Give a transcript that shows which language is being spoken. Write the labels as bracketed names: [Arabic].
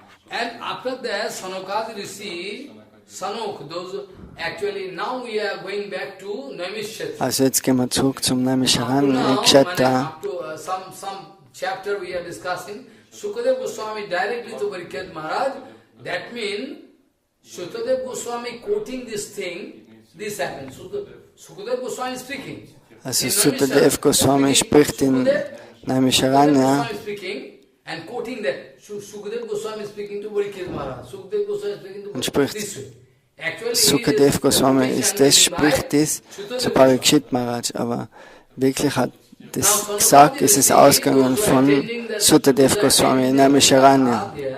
[English] And after that, Sanokadi Rishi, Sanok, those actually now we are going back to Naimishyatra. [German] Also jetzt gehen wir zurück zum Naimisharanya-Kshetra. [English] Some chapter we are discussing. Sukadev Goswami directly to Pariksit Maharaj. That means Sukadev Goswami quoting this thing. This happens. Sukadev Goswami speaking. [German] Also Sukadev Goswami spricht in Naimisharanya. [English] And quoting that, Sukadev Goswami speaking to Pariksit Maharaj. Sukadev Goswami speaking to [German] Und spricht, [English] this way. Actually, [German] Sukadev Goswami ist das, spricht das zu Pariksit Maharaj, aber wirklich hat das gesagt, es ist ausgegangen von Sukadev Goswami in Naimisharanya.